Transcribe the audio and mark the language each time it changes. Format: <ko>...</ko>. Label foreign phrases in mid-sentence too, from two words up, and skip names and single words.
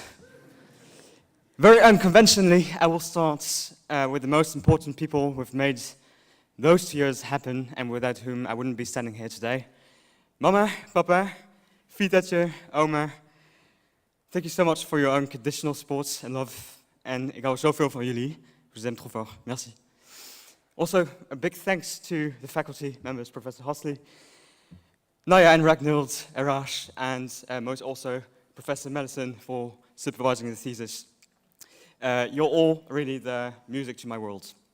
<en>Very unconventionally, I will start with the most important people who've made those 2 years happen and without whom I wouldn't be standing here today. Mama, papa, Fitatje, oma. Thank you so much for your unconditional support and love.</en> <nl>En ik hou zoveel van jullie.</nl> <fr>Je vous aime trop fort. Merci.</fr> <en>Also, a big thanks to the faculty members, Professor Hosley, Naya and Ragnhild, Arash, and most also Professor Mellison for supervising the thesis. You're all really the music to my world.</en>